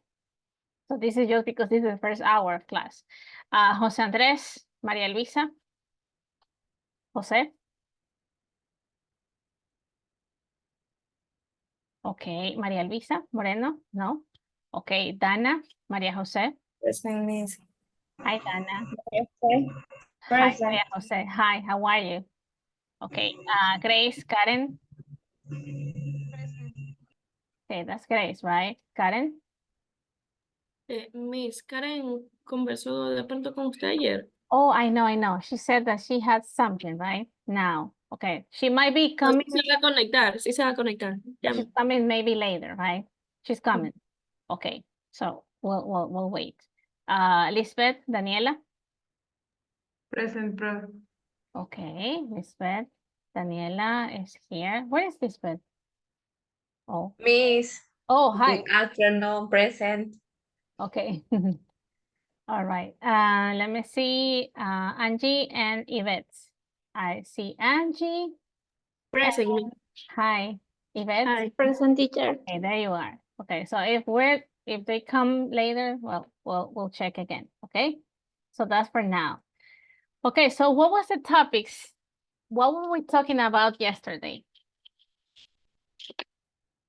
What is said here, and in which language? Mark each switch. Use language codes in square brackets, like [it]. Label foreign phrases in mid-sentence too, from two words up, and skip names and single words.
[en] So this is just because this is the first hour of class. Jose Andres, Maria Luisa. Jose. Okay, Maria Luisa Moreno, no. Okay, Dana, Maria Jose. Present, Miss. Hi, Dana. Okay. Hi, Maria Jose. Hi, how are you? Okay, Grace, Karen. Okay, that's Grace, right? Karen? [es] Miss Karen conversó de pronto con usted ayer. [en] Oh, I know. She said that she had something, right? Now, okay. She might be coming. [es] Sí se va a conectar, sí se va a conectar. [en] She's coming maybe later, right? She's coming. Okay, so we'll wait. Lisbeth, Daniela. Present, prof. Okay, Lisbeth, Daniela is here. Where is Lisbeth? Oh, Miss. oh, hi. Good afternoon, present. Okay. All right. Let me see. Angie and Yvette. I see Angie. Present. And, hi, Yvette. Hi. Present, teacher. Okay, there you are. Okay, so if they come later, well, we'll check again. Okay, so that's for now. Okay, so what was the topics? What were we talking about yesterday?